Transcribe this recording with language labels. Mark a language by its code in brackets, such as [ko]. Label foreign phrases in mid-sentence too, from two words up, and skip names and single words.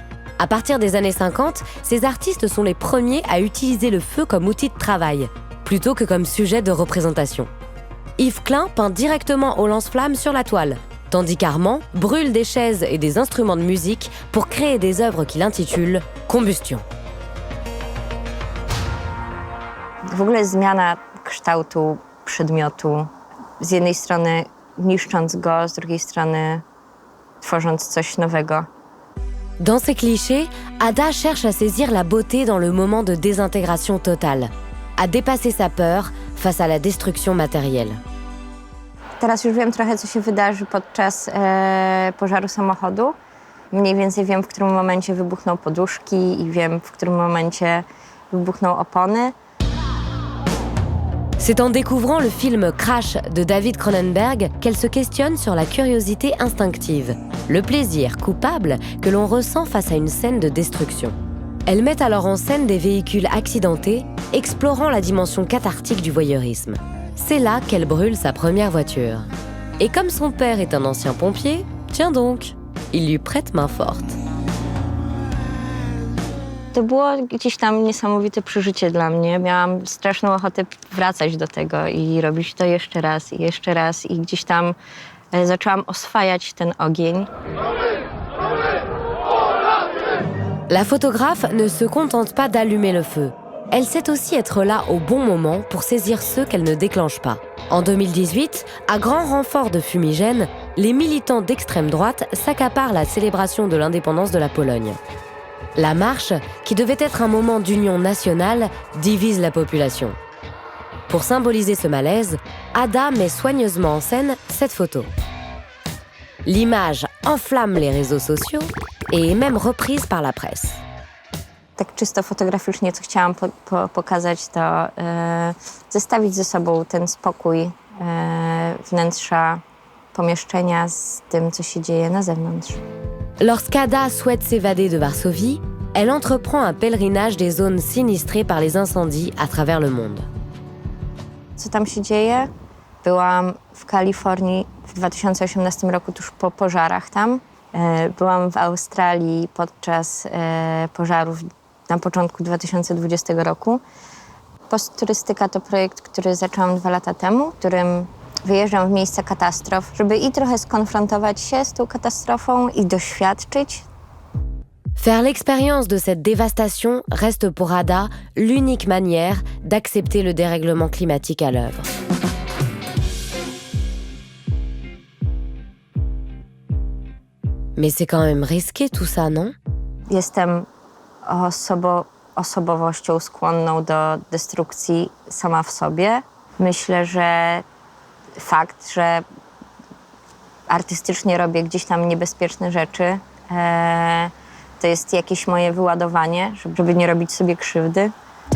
[fr] À partir des années 50, ces artistes sont les premiers à utiliser le feu comme outil de travail, plutôt que comme sujet de représentation. Yves Klein peint directement au lance-flammes sur la toile, tandis qu'Armand brûle des chaises et des instruments de musique pour créer des œuvres qu'il intitule « Combustion ». [pl] W ogóle zmiana kształtu przedmiotu, z jednej strony niszcząc go, z drugiej strony tworząc coś nowego. [fr] Dans ces clichés, Ada cherche à saisir la beauté dans le moment de désintégration totale, à dépasser sa peur face à la destruction matérielle. [pl] Teraz już wiem trochę, co się wydarzy podczas pożaru samochodu. Mniej więcej wiem, w którym momencie wybuchną poduszki i wiem, w którym momencie wybuchną opony. [fr] C'est en découvrant le film Crash de David Cronenberg qu'elle se questionne sur la curiosité instinctive, le plaisir coupable que l'on ressent face à une scène de destruction. Elle met alors en scène des véhicules accidentés, explorant la dimension cathartique du voyeurisme. C'est là qu'elle brûle sa première voiture. Et comme son père est un ancien pompier, tiens donc, il lui prête main forte. [pl] To było gdzieś tam niesamowite przeżycie dla mnie. Miałam straszną ochotę wracać do tego i robić to jeszcze raz i gdzieś tam zaczęłam oswajać ten ogień. [fr] La photographe ne se contente pas d'allumer le feu. Elle sait aussi être là au bon moment pour saisir ceux qu'elle ne déclenche pas. En 2018, à grand renfort de fumigène, les militants d'extrême droite s'accaparent la célébration de l'indépendance de la Pologne. La marche, qui devait être un moment d'union nationale, divise la population. Pour symboliser ce malaise, Ada met soigneusement en scène cette photo. L'image enflamme les réseaux sociaux et est même reprise par la presse. [pl] Tak czysto fotograficznie, co chciałam pokazać, to zestawić ze sobą ten spokój wnętrza pomieszczenia z tym, co się dzieje na zewnątrz. [fr] Lorsqu'Ada souhaite s'évader de Varsovie, elle entreprend un pèlerinage des zones sinistrées par les incendies à travers le monde. [pl] Co tam się dzieje? Byłam w Kalifornii w 2018 roku, tuż po pożarach tam. Byłam w Australii podczas pożarów na początku 2020 roku. Postturystyka to projekt, który zaczęłam 2 lata temu, w którym wyjeżdżam w miejsca katastrof, żeby i trochę skonfrontować się z tą katastrofą i doświadczyć. [fr] Faire l'expérience de cette dévastation reste pour Ada l'unique manière d'accepter le dérèglement climatique à l'œuvre. Mais c'est quand même risqué tout ça, non? [pl] Jestem osobowością skłonną do destrukcji sama w sobie. Myślę, że fakt, że artystycznie robię gdzieś tam niebezpieczne rzeczy, to jest jakieś moje wyładowanie, żeby nie robić sobie krzywdy.